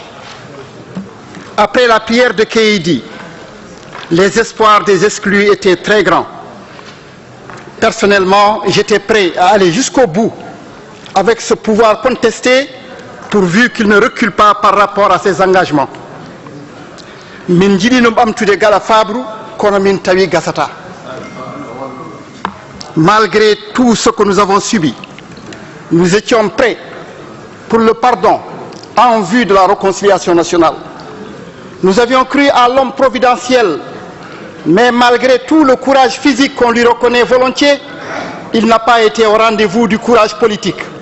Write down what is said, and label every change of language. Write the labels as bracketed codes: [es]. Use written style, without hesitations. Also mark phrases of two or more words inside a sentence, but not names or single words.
[fr] Après la prière de Keïdi, les espoirs des exclus étaient très grands. Personnellement, j'étais prêt à aller jusqu'au bout avec ce pouvoir contesté, pourvu qu'il ne recule pas par rapport à ses engagements. [ff] Min jiɗi no ɓamtude gala fabru kono min tawi gasata. [fr] Malgré tout ce que nous avons subi, nous étions prêts pour le pardon en vue de la réconciliation nationale. Nous avions cru à l'homme providentiel, mais malgré tout le courage physique qu'on lui reconnaît volontiers, il n'a pas été au rendez-vous du courage politique.